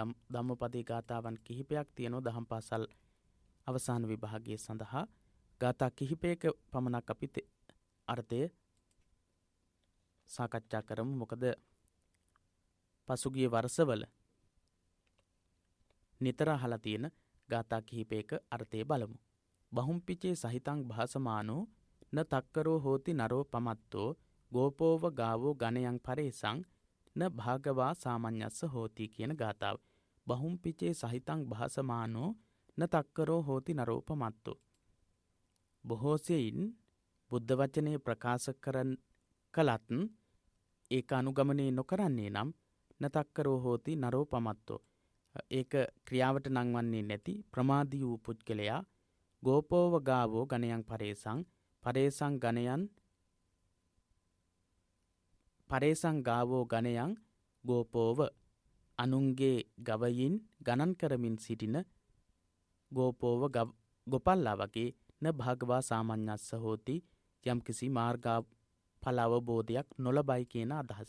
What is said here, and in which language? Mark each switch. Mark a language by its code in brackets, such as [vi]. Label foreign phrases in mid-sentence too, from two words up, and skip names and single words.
[si] ධම්මපදයේ ගාථාවන් කිහිපයක් තියෙනවා දහම් පාසල් අවසාන විභාගයේ සඳහා. ගාථා කිහිපයක පමණක් අපි අර්ථය සාකච්ඡා කරමු. මොකද පසුගිය වර්ෂවල නිතර අහලා තියෙන ගාථා කිහිපයක අර්ථය බලමු. [pi] බහුම්පිචේ සහිතං භාසමානෝ න තක්කරෝ හෝති නරෝ පමත්තෝ ගෝපෝව ගාවෝ ගණයං පරේසං න භාගවා සාමඤ්ඤස්ස හෝති [si] කියන ගාථාව. [pi] බහුම්පිචේ සහිතං භාසමානෝ න තක්කරෝ හෝති නරෝ පමත්තෝ. [si] බොහෝ සෙයින් බුද්ධ වචනය ප්‍රකාශ කළත් ඒක අනුගමනය නොකරන්නේ නම් [pi] නතක්කරෝ හෝති නරෝ පමත්තෝ. [si] ඒක ක්‍රියාවට නංවන්නේ නැති ප්‍රමාදී වූ පුද්ගලයා [pi] ගෝපෝව ගාවෝ ගණයං පරේසං ගාවෝ ගණයං ගෝපෝව [si] අනුන්ගේ ගවයින් ගණන් කරමින් සිටින ගෝපෝව ගොපල්ලා වගේ [pi] න භාගවා සාමඤ්ඤස්ස හෝති [si] යම්කිසි මාර්ගඵල අවබෝධයක් නොලබයි කියන අදහස.